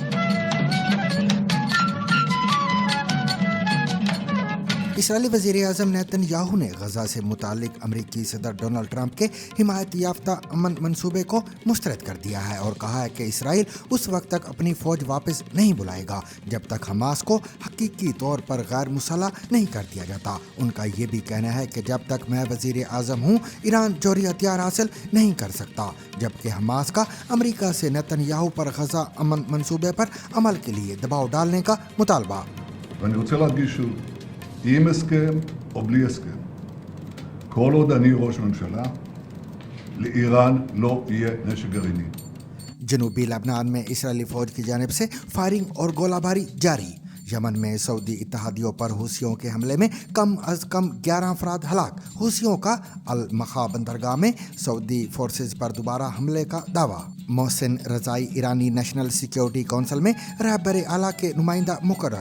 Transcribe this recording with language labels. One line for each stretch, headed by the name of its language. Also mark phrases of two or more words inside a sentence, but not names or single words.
Urdu: اسرائیلی وزیرِ اعظم نیتن یاہو نے غزہ سے متعلق امریکی صدر ڈونلڈ ٹرمپ کے حمایت یافتہ امن منصوبے کو مسترد کر دیا ہے اور کہا ہے کہ اسرائیل اس وقت تک اپنی فوج واپس نہیں بلائے گا جب تک حماس کو حقیقی طور پر غیر مسلح نہیں کر دیا جاتا. ان کا یہ بھی کہنا ہے کہ جب تک میں وزیرِ اعظم ہوں ایران جوہری ہتھیار حاصل نہیں کر سکتا، جبکہ حماس کا امریکہ سے نیتن یاہو پر غزہ امن منصوبے پر عمل کے لیے دباؤ ڈالنے کا مطالبہ.
Hebrew: עם הסכם או בלי הסכם, כל עוד אני ראש ממשלה, לאיראן לא יהיה נשק גרעיני.
Urdu: جنوبی لبنان میں اسرائیلی فوج کی جانب سے فائرنگ اور گولہ باری جاری. یمن میں سعودی اتحادیوں پر حوثیوں کے حملے میں کم از کم 11 افراد ہلاک. حوثیوں کا المخا بندرگاہ میں سعودی فورسز پر دوبارہ حملے کا دعویٰ. محسن رضائی ایرانی
English: National Security Council
Urdu: میں رہبرِ اعلیٰ کے نمائندہ مقرر.